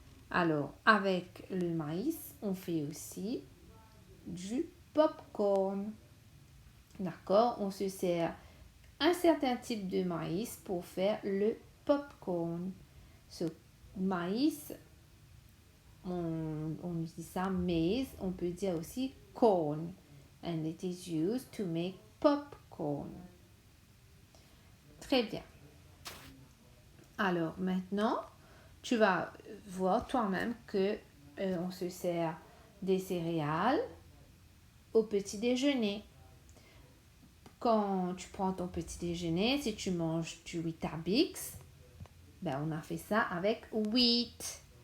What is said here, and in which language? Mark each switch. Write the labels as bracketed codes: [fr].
[fr] Alors, avec le maïs, on fait aussi du popcorn. D'accord? On se sert un certain type de maïs pour faire le popcorn. Ce maïs, on dit ça maize, on peut dire aussi corn. [en] And it is used to make popcorn. [fr] Très bien. Alors maintenant, tu vas voir toi-même que on se sert des céréales au petit déjeuner. Quand tu prends ton petit déjeuner, si tu manges du Weetabix, ben on a fait ça avec wheat.